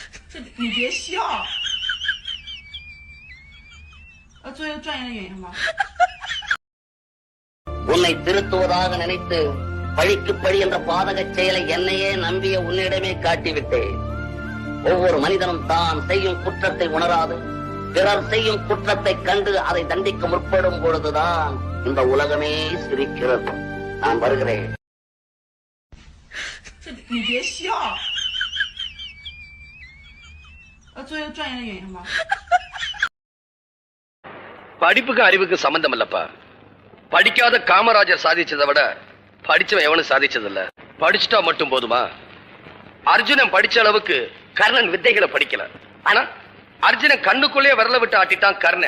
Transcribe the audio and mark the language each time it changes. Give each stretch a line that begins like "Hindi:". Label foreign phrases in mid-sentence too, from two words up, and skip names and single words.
Chinese: 你别笑。做一个专业的演员吧。
Tamil: உன்னை திருத்துவதாக நினைத்து பழிக்கு பழி என்ற பாதக செயலை என்னையே நம்பிய உன்னிடமே காட்டிவிட்டேன். ஒவ்வொரு மனிதனும் தான் செய்யும் குற்றத்தை உணராது பிறர் செய்யும் குற்றத்தை கண்டு அதை தண்டிக்க முற்படும் பொழுதுதான் இந்த உலகமே சிரிக்கிறது. நான் வருகிறேன்.
Chinese: 你别笑。做一个专业的演员吧。
Tamil: படிப்புக்கு அறிவுக்கு சம்பந்தம் இல்லப்பா. படிக்காத காமராஜர் சாதிச்சதை விட படிச்சவன் எவனும் சாதிச்சதில்ல. படிச்சுட்டா மட்டும் போதுமா? அர்ஜுனன் படிச்ச அளவுக்கு கர்ணன் வித்தைகளை படிக்கல. ஆனா அர்ஜுனன் கண்ணுக்குள்ளே விரல விட்டு ஆட்டிட்டான் கர்ணன்.